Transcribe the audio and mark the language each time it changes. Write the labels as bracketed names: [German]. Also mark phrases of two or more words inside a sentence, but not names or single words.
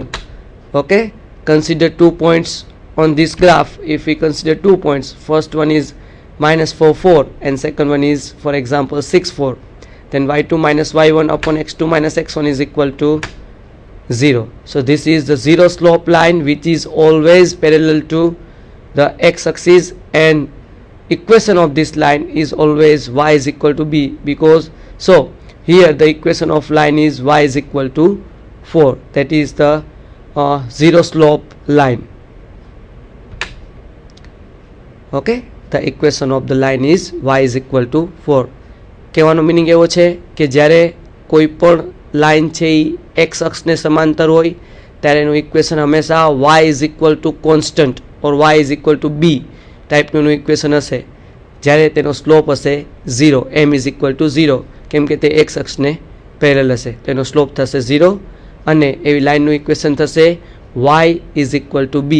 [English] Okay, consider 2 points on this graph. If we consider 2 points, first one is minus 4 4, and second one is for example 6 4, then y2 minus y1 upon x2 minus x1 is equal to 0. So this is the zero slope line which is always parallel to the x-axis, and equation of this line is always y is equal to b, because so here the equation of line is y is equal to 4, that is the zero slope line. Okay, the equation of the line is y is equal to 4. [Gujarati] કહેવાનો મિનિંગ એવો છે કે જ્યારે કોઈ પણ લાઈન છે એ એક્સ અક્ષને સમાંતર હોય ત્યારે એનું ઇક્વેશન હંમેશા [English] y is equal to constant or y is equal to b [Gujarati] ટાઈપનું એનું ઇક્વેશન હશે, જ્યારે તેનો સ્લોપ હશે 0, [English] m is equal to 0, [Gujarati] કેમ કે તે એક્સ અક્ષને પેરેલલ હશે, તેનો સ્લોપ થશે 0, અને એવી લાઈનનું ઇક્વેશન થશે [English] y is equal to b.